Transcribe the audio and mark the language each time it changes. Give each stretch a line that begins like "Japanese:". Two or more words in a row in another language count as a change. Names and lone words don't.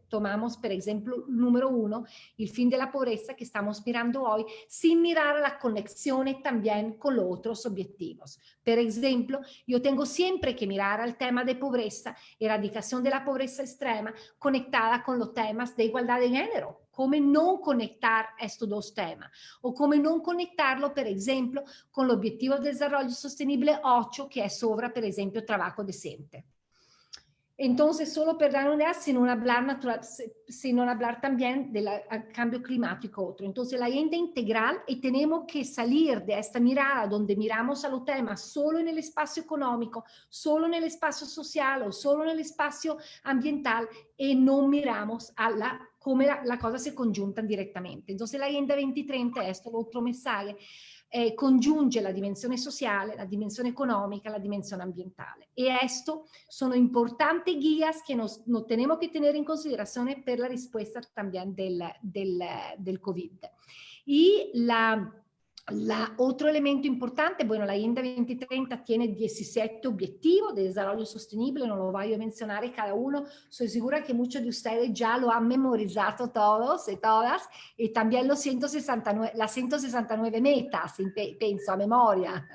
Spanish: Tomamos, por ejemplo, número 1, el fin de la pobreza que estamos mirando hoy, sin mirar las conexiones también con los otros objetivos. Por ejemplo, yo tengo siempre que mirar al tema de pobreza, erradicación de la pobreza extrema, conectada con los temas de igualdad de género.
Italian: Come non
Spanish: conectar estos dos temas, o
Italian: come non
Spanish: conectarlo,
Italian: per esempio, con l'obiettivo
Spanish: del desarrollo sostenible 8, que es sobre,
Italian: per esempio,
Spanish: trabajo decente. Entonces, solo per dar una idea, sin no hablar también del cambio climático otro. Entonces, la agenda integral, y tenemos que salir de esta mirada donde miramos a los temas solo en el espacio económico, solo en el espacio social o solo en el espacio ambiental, y no miramos a
Italian: come la cosa si congiuntan direttamente.
Spanish: Entonces la Agenda 2030, esto es otro mensaje,
Italian: congiunge la dimensione sociale, la dimensione económica, la dimensione ambientale.
Spanish: Y esto son importantes guías que nos tenemos que tener en consideración per la respuesta también del COVID. Y otro elemento importante, bueno, la Agenda 2030 tiene 17 objetivos de desarrollo sostenible, no lo voy a mencionar cada uno, soy segura que muchos de ustedes ya lo han memorizado todos y todas, y también las 169 metas, pienso a memoria.